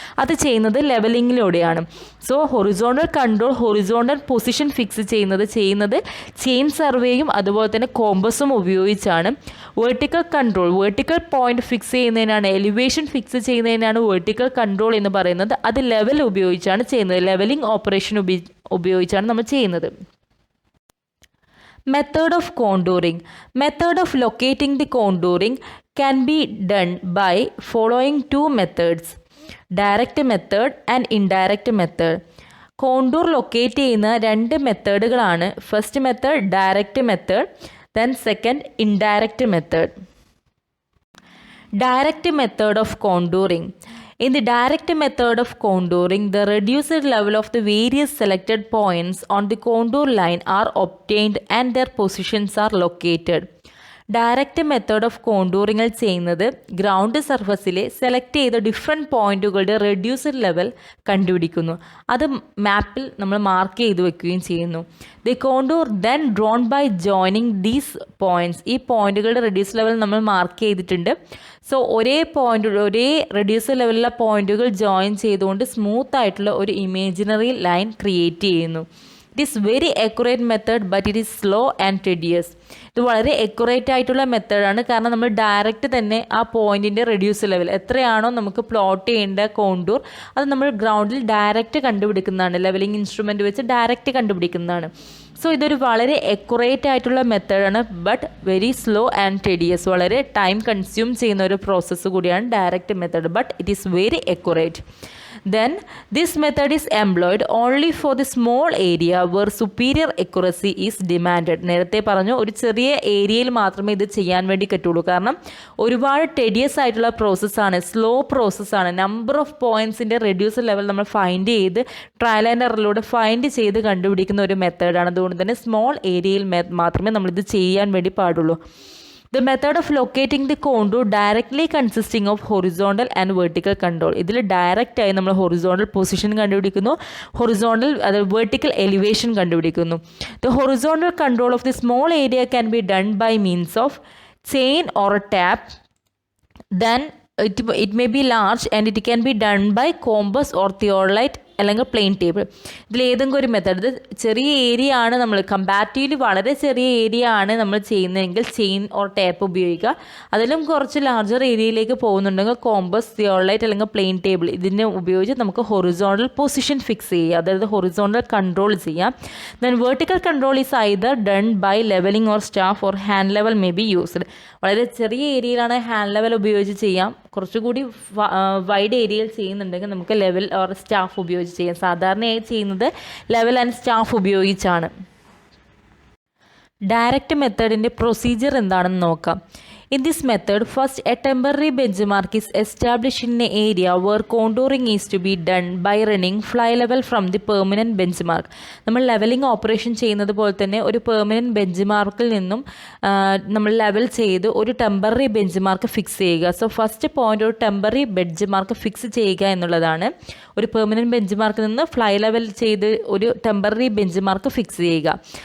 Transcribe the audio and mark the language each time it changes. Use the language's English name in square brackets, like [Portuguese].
[Malayalam] അത് ചെയ്യുന്നത് ലെവലിങ്ങിലൂടെയാണ്. So horizontal control, horizontal position fix ചെയ്യുന്നത് ചെയിൻ സർവേയും അതുപോലെ തന്നെ കോമ്പസും ഉപയോഗിച്ചാണ്. Vertical control, vertical point fix ചെയ്യുന്നതിനാണ്, എലിവേഷൻ ഫിക്സ് ചെയ്യുന്നതിനാണ് വെർട്ടിക്കൽ കൺട്രോൾ എന്ന് പറയുന്നത്. അത് ലെവൽ ഉപയോഗിച്ചാണ് ചെയ്യുന്നത്, ലെവലിംഗ് ഓപ്പറേഷൻ ഉപയോഗിച്ചാണ് നമ്മൾ ചെയ്യുന്നത്. [English] Method of contouring. Method of locating the contouring can be done by following two methods: direct method and indirect method. [Malayalam] Contour locate ചെയ്യുന്ന രണ്ട് മെത്തേഡുകളാണ്. First method direct method, [English] then second indirect method. Direct method of contouring. In the direct method of contouring, the reduced level of the various selected points on the contour line are obtained and their positions are located. [Malayalam] Direct method of കോണ്ടൂറിങ്ങിൽ ചെയ്യുന്നത് ground സർഫസിലെ select ചെയ്ത different പോയിൻറ്റുകളുടെ reduced level കണ്ടുപിടിക്കുന്നു. അത് മാപ്പിൽ നമ്മൾ mark ചെയ്ത് വെക്കുകയും ചെയ്യുന്നു. [English] The contour then drawn by joining these points. [Malayalam] ഈ പോയിൻറ്റുകളുടെ റെഡ്യൂസ് ലെവൽ നമ്മൾ മാർക്ക് ചെയ്തിട്ടുണ്ട്. സോ ഒരേ റെഡ്യൂസ് ലെവലിലുള്ള പോയിൻറ്റുകൾ ജോയിൻ ചെയ്തുകൊണ്ട് സ്മൂത്ത് ആയിട്ടുള്ള ഒരു ഇമേജിനറി ലൈൻ ക്രിയേറ്റ് ചെയ്യുന്നു. [English] It is very accurate method but it is slow and tedious. [Malayalam] ഇത് വളരെ അക്യുറേറ്റ് ആയിട്ടുള്ള മെത്തേഡാണ്. കാരണം നമ്മൾ ഡയറക്റ്റ് തന്നെ ആ പോയിൻറ്റിൻ്റെ റെഡ്യൂസ് ലെവൽ എത്രയാണോ നമുക്ക് പ്ലോട്ട് ചെയ്യേണ്ട കോണ്ടൂർ അത് നമ്മൾ ഗ്രൗണ്ടിൽ ഡയറക്റ്റ് കണ്ടുപിടിക്കുന്നതാണ്. ലെവലിംഗ് ഇൻസ്ട്രുമെൻറ്റ് വെച്ച് ഡയറക്റ്റ് കണ്ടുപിടിക്കുന്നതാണ്. സോ ഇതൊരു വളരെ അക്യുറേറ്റ് ആയിട്ടുള്ള മെത്തേഡാണ്, [English] But very slow and tedious. [Malayalam] വളരെ ടൈം കൺസ്യൂം ചെയ്യുന്ന ഒരു പ്രോസസ്സ് കൂടിയാണ് direct method, [English] But it is very accurate. Then this method is employed only for the small area where superior accuracy is demanded. [Malayalam] നേരത്തെ പറഞ്ഞു ഒരു ചെറിയ ഏരിയയിൽ മാത്രമേ ഇത് ചെയ്യാൻ വേണ്ടി പറ്റുള്ളൂ. കാരണം ഒരുപാട് ടെഡിയസ് ആയിട്ടുള്ള പ്രോസസ്സാണ്, സ്ലോ പ്രോസസ്സാണ്. നമ്പർ ഓഫ് പോയിൻറ്റ്സിൻ്റെ റെഡ്യൂസ് ലെവൽ നമ്മൾ ഫൈൻഡ് ചെയ്ത് ട്രയൽ ആൻഡ് എററിലൂടെ ഫൈൻഡ് ചെയ്ത് കണ്ടുപിടിക്കുന്ന ഒരു മെത്തേഡാണ്. അതുകൊണ്ട് അതുകൊണ്ട് തന്നെ സ്മോൾ ഏരിയയിൽ മാത്രമേ നമ്മളിത് ചെയ്യാൻ വേണ്ടി പാടുള്ളൂ. [English] The method of locating the contour directly consisting of horizontal and vertical control. [Malayalam] ഇതിൽ ഡയറക്റ്റ് ആയി നമ്മൾ ഹൊറിസോണ്ടൽ പൊസിഷൻ കണ്ടുപിടിക്കുന്നു, ഹൊറിസോണ്ടൽ വെർട്ടിക്കൽ എലിവേഷൻ കണ്ടുപിടിക്കുന്നു. [English] The horizontal control of the small area can be done by means of chain or a tap. Then it may be large and it can be done by compass or theodolite [Malayalam] അല്ലെങ്കിൽ plain table. ഇതിലേതെങ്കിലും ഒരു method, ഇത് ചെറിയ area ആണ് നമ്മൾ comparatively വളരെ ചെറിയ area ആണ് നമ്മൾ ചെയ്യുന്നതെങ്കിൽ ചെയിൻ ഓർ ടാപ്പ് ഉപയോഗിക്കുക. അതിലും കുറച്ച് ലാർജർ ഏരിയയിലേക്ക് പോകുന്നുണ്ടെങ്കിൽ കോമ്പസ്, തിയോളൈറ്റ് അല്ലെങ്കിൽ പ്ലെയിൻ ടേബിൾ ഇതിനെ ഉപയോഗിച്ച് നമുക്ക് ഹൊറിസോണ്ടൽ പൊസിഷൻ ഫിക്സ് ചെയ്യുക, അതായത് ഹൊറിസോണ്ടൽ കൺട്രോൾ ചെയ്യാം. [English] Then vertical control is either done by levelling or staff or hand level may be used. [Malayalam] വളരെ ചെറിയ ഏരിയയിലാണ് ഹാൻഡ് ലെവൽ ഉപയോഗിച്ച് ചെയ്യാം. കുറച്ചുകൂടി വൈഡ് ഏരിയയിൽ ചെയ്യുന്നുണ്ടെങ്കിൽ നമുക്ക് ലെവൽ ഓർ സ്റ്റാഫ് ഉപയോഗിച്ച് ചെയ്യാം. സാധാരണയായി ചെയ്യുന്നത് ലെവൽ ആൻഡ് സ്റ്റാഫ് ഉപയോഗിച്ചാണ്. ഡയറക്റ്റ് മെത്തേഡിൻ്റെ പ്രൊസീജിയർ എന്താണെന്ന് നോക്കാം. [English] In this method, first a temporary benchmark is established in an area where contouring is to be done by running fly level from the permanent benchmark. [Malayalam] നമ്മൾ levelling operation ചെയ്യുന്നത് പോലെ തന്നെ ഒരു permanent bench മാർക്കിൽ നിന്നും നമ്മൾ ലെവൽ ചെയ്ത് ഒരു ടെമ്പററി ബെഞ്ച് മാർക്ക് ഫിക്സ് ചെയ്യുക. സോ ഫസ്റ്റ് പോയിന്റ് ഒരു ടെമ്പററി ബെഞ്ച് മാർക്ക് ഫിക്സ് ചെയ്യുക എന്നുള്ളതാണ്. ഒരു പെർമനൻറ്റ് ബെഞ്ച് മാർക്കിൽ നിന്ന് ഫ്ലൈ ലെവൽ ചെയ്ത് ഒരു ടെമ്പററി ബെഞ്ച് മാർക്ക് ഫിക്സ് ചെയ്യുക.